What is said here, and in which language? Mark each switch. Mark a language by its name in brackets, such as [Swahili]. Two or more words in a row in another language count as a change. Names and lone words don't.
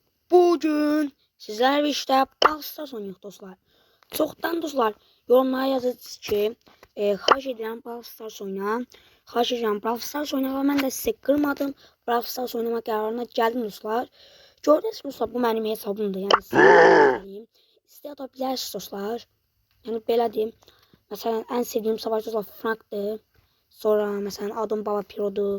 [Turkish] Bugün sizlerle işte Brawl Stars oynuyoruz dostlar. Çoktan dostlar yorumlara yazırsınız ki [Azerbaijani] xahiş edirəm [Turkish] Brawl Stars oyna. [Azerbaijani] Xahiş edirəm Brawl Stars oyna və mən də sizi qırmadım. Brawl Stars oynamaq qərarına gəldim dostlar. Gördünüz dostlar, bu mənim hesabımdır. Yəni sizə istəyə ata bilərsiniz dostlar. Yəni belə deyim. Məsələn ən sevdiyim savaş dostlar Frankdır. Sonra məsələn adım Baba Piro'dur.